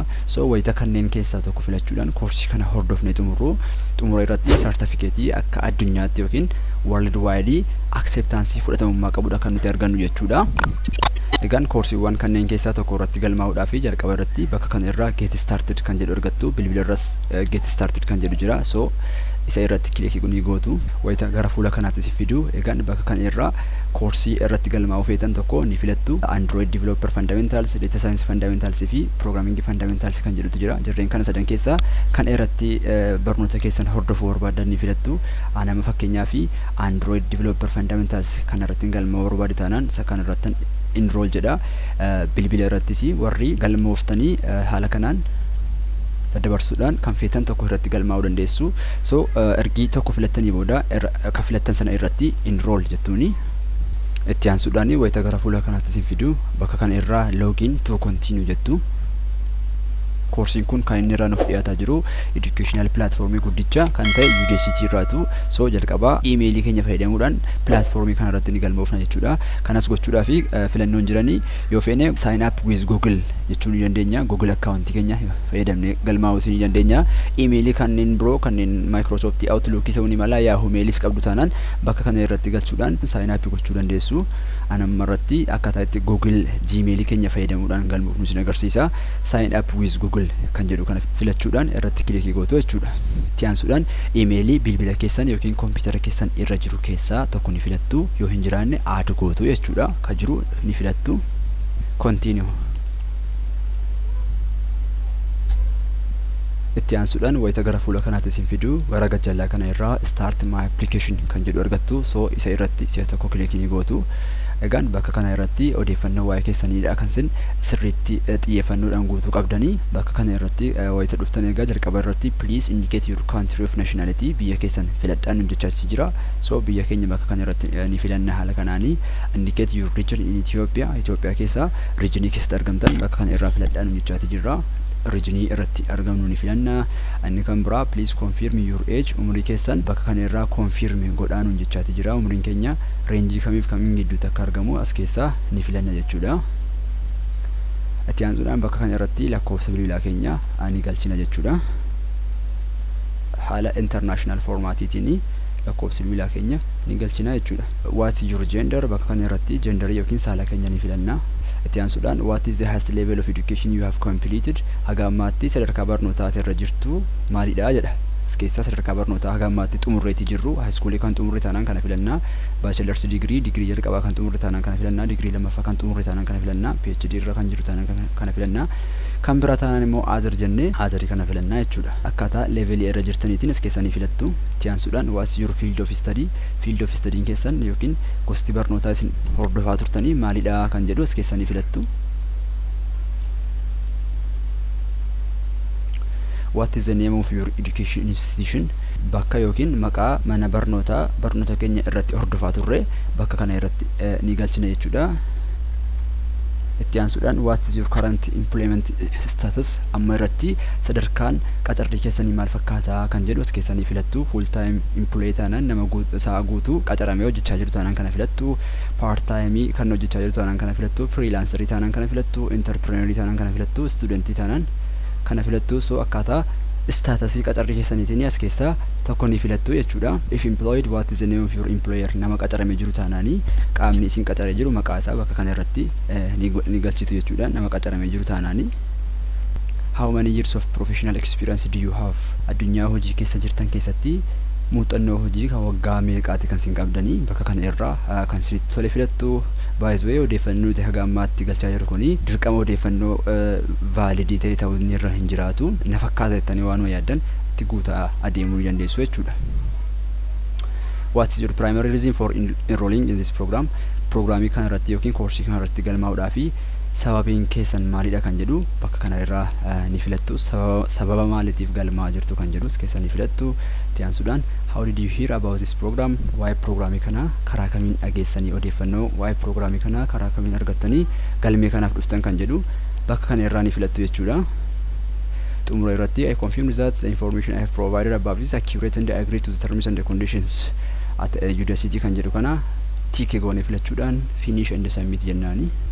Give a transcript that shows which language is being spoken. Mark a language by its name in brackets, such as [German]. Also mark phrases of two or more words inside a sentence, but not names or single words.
[Oromo] So wayita kanneen keessaa tokko filachuudhaan koorsii kana hordofnee xumura irratti certificate akka addunyaatti yookiin [English] worldwide acceptance [Oromo] fudhatamummaa qabudha kan nuti argannu jechuudha. Egaan koorsiiwwan kanneen keessaa tokko irratti galmaa'uudhaaf jalqaba irratti bakka kana irraa [English] get started [Oromo] kan jedhu argattu. Bilbila irras [English] get started [Oromo] kan jedhu jira. So isa irratti kilikii ni gootu. Wayita gara fuula kanaatti si fidu. Egaan bakka kana irraa koorsii irratti galmaa'uu feetan tokko ni filattu. Android Developer Fundamentals, Data Science Fundamentals fi Programming Fundamentals kan jedhutu jira. Jarreen kana sadan keessaa kan irratti barnoota keessan hordofuu barbaadan ni filattu. Anama fakkeenyaa fi Android Developer Fundamentals kan irratti galmaa'uu barbaadu taanaan isa kan irratti enroll jedha. Bilbila irrattis warri galmooftanii haala kanaan daddabarsuudhaan kan feetan tokko irratti galmaa'uu dandeessu. So ergi tokko filattanii booda kan filattan sana irratti enroll jettuuni. Itti aansuudhaan wayita gara fuula kanaatti isin fidu bakka kana irraa [English] login to continue [Oromo] jettu. Koorsiin kun kan inni irraa nuuf dhiyaataa jiru [English] educational platformii [Oromo] guddicha kan ta'e Udacity irraatu. So jalqabaa emailii keenya fayyadamuudhaan platformii kana irratti ni galmoofna jechuudha. Kanas gochuudhaa fi filannoon jiranii yoo feene [English] sign up with Google [Oromo] jechuu ni dandeenya. [English] Google account [Oromo] keenya fayyadamnee galmaa'uu ni dandeenya. Emailii kanneen biroo kanneen Microsoft Outlook isa ni mala Yahoo Mailis qabdu taanaan bakka kana irratti galchuudhaan [English] sign up [Oromo] gochuu dandeessu. Anamma irratti akkaataa itti Google Gmail keenya fayyadamuudhaan galmoofnu isin agarsiisa. [English] Sign up with Google [Oromo] kan jedhu kana filachuudhaan irratti kilikii gootu jechuudha. Itti aansuudhaan emailii bilbila keessan yookiin kompiitara keessan irra jiru keessaa tokko ni filattu. Yoo hin jiraanne add gootu jechuudha. Ka jiru ni filattu. Continue. Itti aansuudhaan wayita gara fuula kanaatti isin fidu gara gajjallaa kana irraa [English] start my application [Oromo] kan jedhu argattu. So isa irratti si'a tokko kilikii gootu. Egaan bakka kana irratti odeeffannoo waa'ee keessaniidha kan isin sirriitti xiyyeeffannoodhaan guutuu qabdanii bakka kana irratti wayita dhuftan egaa jalqaba irratti [English] please indicate your country of nationality [Oromo] biyya keessan filadhaan jechaasi jira. So biyya keenya bakka kana irratti ni filanna haala kanaanii [English] indicate your region in Ethiopia [Oromo] keessa regionii keessatti argamtan bakka kana irraa filadhaan jechaati jira. Regionii irratti argamnu ni filanna. Inni kan biraa [English] please confirm your age [Oromo] umrii keessan bakka kana irraa confirm godhaanu jechaati jira. Umriin keenya range kamiif kamiin gidduutti akka argamu as keessaa ni filanna jechuudha. Itti aansuudhaan bakka kana irratti lakkoofsa bilbilaa keenya ni galchina jechuudha. Haala international formaatiitiin lakkoofsa bilbilaa keenya ni galchina jechuudha. [English] What's your gender [Oromo] bakka kana irratti gender yookiin saala keenya ni filanna. Itti aansuudhaan [English] what is the highest level of education you have completed [Oromo] haga ammaatti sadarkaa barnootaa irra jirtu maalidha jedha. As keessaa sadarkaa barnootaa haga ammaatti xumurreetii jirru [English] high school [Oromo] kan xumurre taanaan kana filannaa. [English] Bachelor's degree [Oromo] jalqabaa kan xumurre taanaan kana filannaa. Degree lammaffaa kan xumurre taanaan kana filannaa. PhD irra kan jiru taanaan kana filannaa. Kan biraa taanaan immoo azar jennee azarii kana filannaa jechuudha. Akkaataa level irra jirtaniitiin as keessanii filattu. Itti aansuudhaan [English] what's your field of study [Oromo] keessan yookiin gosti barnootaa isin hordofaa turtanii maalidha kan jedhu as keessanii filattu. [English] What is the name of your education institution [Oromo] bakka yookiin maqaa mana barnoota keenya irratti hordofaa turre bakka kana irratti ni galchina jechuudha. Itti aansuudhaan [English] what is your current employment status [Oromo] amma irratti sadarkaan qacarrii keessanii maal fakkaata kan jedhu as keessanii filattu. [English] Full time employee [Oromo] taanaan nama sa'a guutuu qacaramee hojjechaa jiru taanaan kana filattu. [English] Part time [Oromo] kan hojjechaa jiru taanaan kana filattu. Freelancerii taanaan kana filattu. Entrepreneurii taanaan kana filattu. Studentii taanaan kana filattu. So akkaataa statusii qacarrii keessaniitiin as keessaa tokko ni filattu jechuudha. [English] If employed what is the name of your employer [Oromo] nama qacaramee jiru taanaanii qaamni isin qacaree jiru maqaa isaa bakka kana irratti ni galchitu jechuudha. Nama qacaramee jiru taanaanii. [English] How many years of professional experience do you have [Oromo] addunyaa hojii keessa jirtan keessatti muuxannoo hojii kan waggaa meeqaati kan isin qabdanii bakka kana irraa kan isinitti tole filattu. [English] By the way [Oromo] odeeffannoo nuti haga ammaatti galchaa jiru kuni dirqama odeeffannoo validii ta'e ta'uu irra hin jiraatu. Na fakkaata jettanii waanuma yaaddan itti guutaa adeemuu dandeessu jechuudha. [English] What is your primary reason for enrolling in this program? [Oromo] Programii kana irratti yookiin koorsii kana irratti galmaa'uudhaaf sababiin keessan maalidha kan jedhu bakka kana irraa ni filattu. Sababa maaliitiif galmaa'aa jirtu kan jedhu as keessa ni filattu. Itti aansuudhaan [English] how did you hear about this program [Oromo] waa'ee programii kana karaa kamiin dhageessanii odeeffannoo waa'ee programii kana karaa kamiin argattanii galmee kanaaf dhuftan kan jedhu bakka kana irraa ni filattu jechuudha. Xumura irratti [English] I confirm that the information I have provided above is accurate and I agree to the terms and the conditions at Udacity [Oromo] kan jedhu kana tick goone filachuudhaan [English] finish and submit [Oromo] jennaani.